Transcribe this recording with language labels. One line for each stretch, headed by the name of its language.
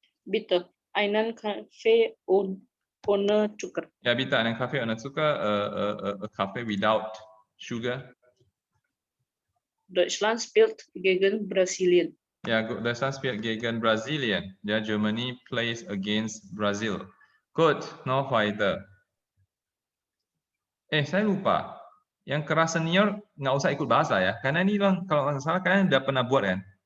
German: Bitte, einen Kaffee ohne Zucker. Ja, bitte einen Kaffee ohne Zucker, a Kaffee
English: without sugar.
German: Deutschland spielt gegen Brasilien. Ja, Deutschland spielt gegen Brasilien.
English: Ja, Germany plays against Brazil. Good,
German: noch weiter.
Indonesian: Saya lupa. Yang kelas senior nggak usah ikut bahasa ya, karena ini kalau nggak salah kalian udah pernah buat kan.